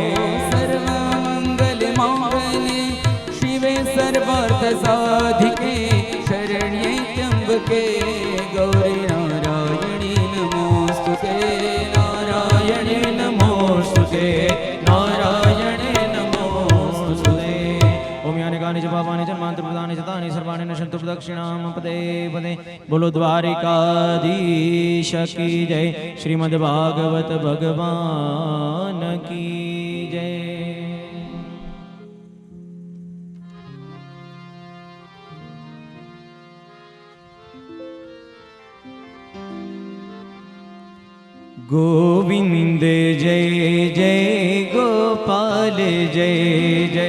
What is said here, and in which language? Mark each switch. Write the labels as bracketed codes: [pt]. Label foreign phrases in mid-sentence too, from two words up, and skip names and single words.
[sa] सर्वमङ्गलमाङ्गल्ये शिवे सर्वार्थसाधिके शरण्ये त्र्यम्बके गौरी नारायणी नमोस्तुते नारायणे नमोस्तुते नारायणे नमोस्तुते ओम यानि कानि च पापानि जन्मान्तरप्रदानि च तानि सर्वाणि नश्यन्तु प्रदक्षिणां पदे पदे [hi] बोलो द्वारिकाधीश की जय श्रीमद्भागवत भगवान की जय। गोविंद जय जय गोपाल जय जय